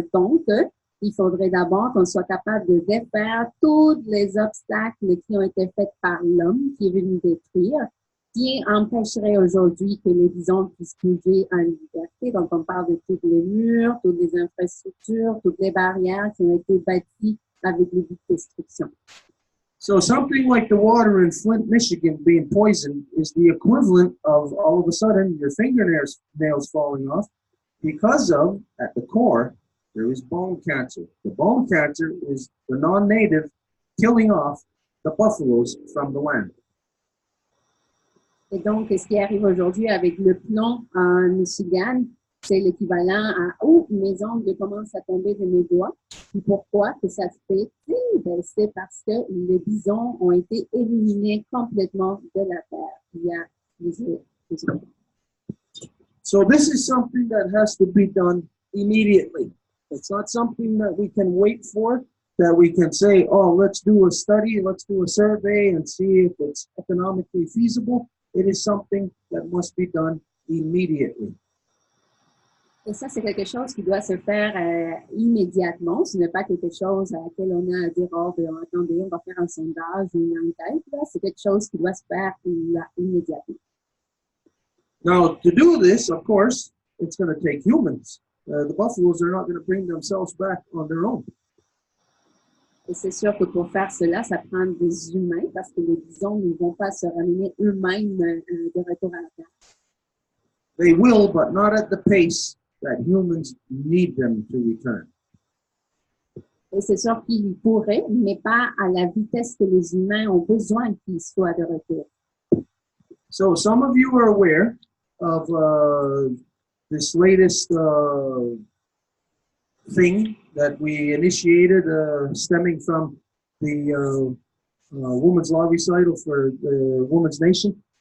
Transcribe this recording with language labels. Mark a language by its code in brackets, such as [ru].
[fr] Donc, il faudrait d'abord qu'on soit capable de défaire tous les obstacles qui ont été faits par l'homme qui est venu détruire, qui empêcherait aujourd'hui que les bisons puissent bouger en liberté. Donc, on parle de tous les murs, toutes les infrastructures, toutes les barrières qui ont été bâties avec les buts de destruction. [en] So something like the water in Flint, Michigan being poisoned is the equivalent of all of a sudden your fingernails falling off because of, at the core, there is bone cancer. The bone cancer is the non-native killing off the buffaloes from the land. [fr] Et donc, ce qui arrive aujourd'hui avec le plomb en Michigan, c'est l'équivalent à « Oh, mes ongles commencent à tomber de mes doigts ». Et pourquoi que ça se fait? Ben, c'est parce que les bisons ont été éliminés complètement de la terre il y a des années. [en] So this is something that has to be done immediately. It's not something that we can wait for, that we can say, oh, let's do a study, let's do a survey and see if it's economically feasible. It is something that must be done immediately. [fr] Et ça, c'est quelque chose qui doit se faire immédiatement. Ce n'est pas quelque chose à laquelle on a à dire, oh, ben, attendez, on va faire un sondage ou une enquête. C'est quelque chose qui doit se faire immédiatement. [en] Now, to do this, of course, it's going to take humans. The buffaloes are not going to bring themselves back on their own. [fr] Et c'est sûr que pour faire cela, ça prend des humains parce que les bisons ne vont pas se ramener eux-mêmes de retour à la terre. [en] They will, but not at the pace that humans need them to return. [fr] Et c'est sûr qu'ils pourraient, mais pas à la vitesse que les humains ont besoin qu'ils soient de retour. [en] So some of you are aware of this latest thing that we initiated stemming from the Women's Law Recital for the Women's Nation.